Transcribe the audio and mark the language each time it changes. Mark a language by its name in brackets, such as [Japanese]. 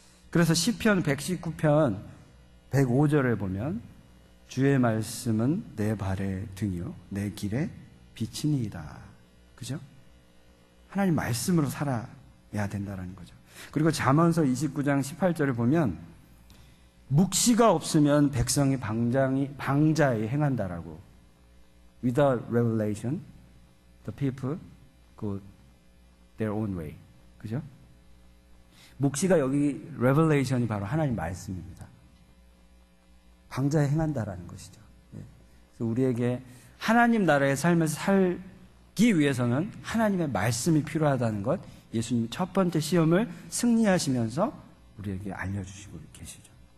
[Korean] 그래서 시편 119편 105절에 보면 주의 말씀은 내 발의 등이요 내 길의 빛이니이다. 그죠? 하나님 말씀으로 살아야 된다는 거죠. 그리고 잠언서 29장 18절에 보면 묵시가 없으면 백성이 방자에 행한다라고. [English] Without revelation, the people go their own way. [Korean] 그죠? 묵시가 여기 revelation이 바로 하나님 말씀입니다. 방자에 행한다라는 것이죠. 그래서 우리에게 하나님 나라의 삶을 살기 위해서는 하나님의 말씀이 필요하다는 것, 예수님이 첫 번째 시험을 승리하시면서 우리에게 알려주시고 계시죠.